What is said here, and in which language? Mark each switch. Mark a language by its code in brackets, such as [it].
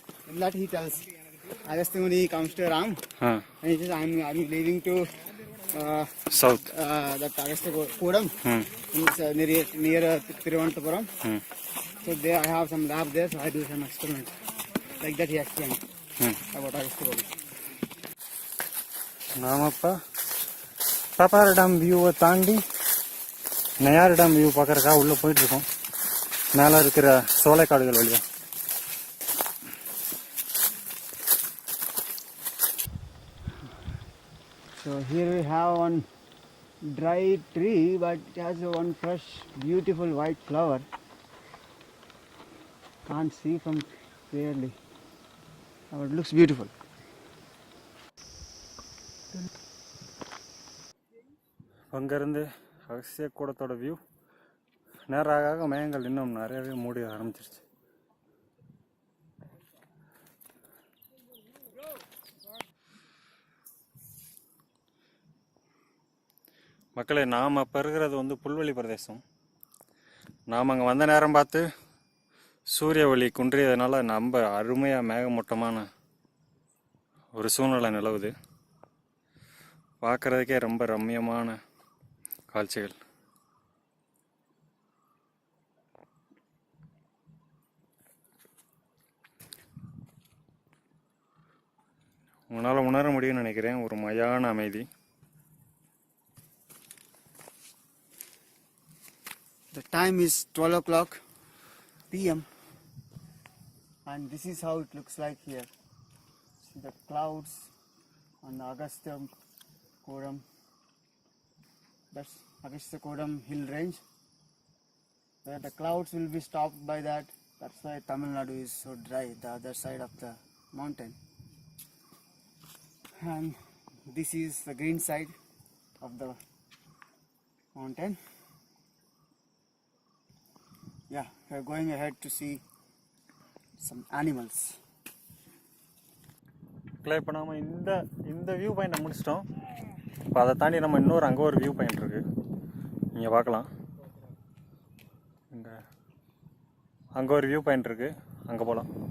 [en] In that he tells Agastya Muni comes to Ram and he says, I'm leaving to south. That Agastya Kodam. It's near Thiruvananthapuram. So there I have some lab there, so I do some experiments. Like that he explained about Agastya Kodam. [ta] நாம் இப்போ வேப்பாரா dam வியூவை தாண்டி Neyyar dam view பார்க்குறக்காக உள்ளே போயிட்டுருக்கோம். மேலே இருக்கிற சோலைக்காடுகள் வழியாக. [en] So here we have one dry tree, but it has one fresh, beautiful white flower. Can't see from clearly, but it looks beautiful. [ta] அங்கேருந்து அகஸ்தியகுடத்தோட வியூ நேராக மேகங்கள் இன்னும் நிறையவே மூடி ஆரம்பிச்சிருச்சு. மக்களே, நாம் இப்போ இருக்கிறது வந்து புல்வெளி பிரதேசம். நாம் அங்கே வந்த நேரம் பார்த்து சூரிய ஒளி குன்றியதுனால ரொம்ப அருமையாக மேகமூட்டமான ஒரு சூழ்நிலை நிலவுது. பார்க்குறதுக்கே ரொம்ப ரம்மியமான காட்சிகள். உங்களால் உணர முடியும்னு நினைக்கிறேன் ஒரு மயான அமைதி. [en] The time is 12 o'clock PM and this is how it looks like here. the clouds on the Agastya Kodam. That's Agastya Kodam hill range. Where the clouds will be stopped by that. That's why Tamil Nadu is so dry, the other side of the mountain. And this is the green side of the mountain. Yeah, we are going ahead to see some animals. [ta] இப்போ நம்ம இந்த view பாயிண்ட்டை முடிச்சிட்டோம். இப்போ அதை தாண்டி நம்ம இன்னொரு அங்கே ஒரு வியூ பாயிண்ட் இருக்குது, நீங்கள் பார்க்கலாம். அங்கே ஒரு வியூ பாயிண்ட் இருக்குது, அங்கே போகலாம்.